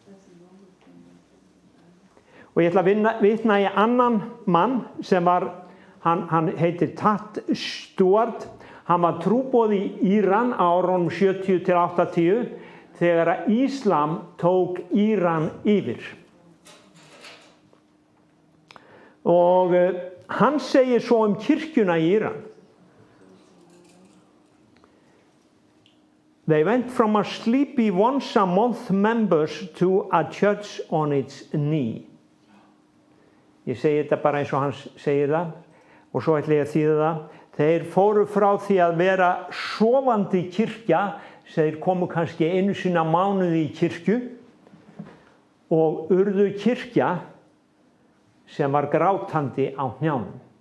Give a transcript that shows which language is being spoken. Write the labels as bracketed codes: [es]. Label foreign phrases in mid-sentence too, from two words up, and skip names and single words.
[is] Og ég ætla að vitna í annan mann sem var, hann heitir Tat Stuart. Hann var trúboði í Íran á árunum 70 til 80 þegar að Íslam tók Íran yfir. Og hann segir svo kirkjuna í Íran. [en] They went from a sleepy once a month members to a church on its knee. [is] Ég segi þetta bara eins og hann segir það og svo ætla ég að þýða það. Þeir fóru frá því að vera sofandi kirkja, þeir komu kannski einu sinni á mánuði í kirkju og urðu kirkja sem var grátandi á hnjánum.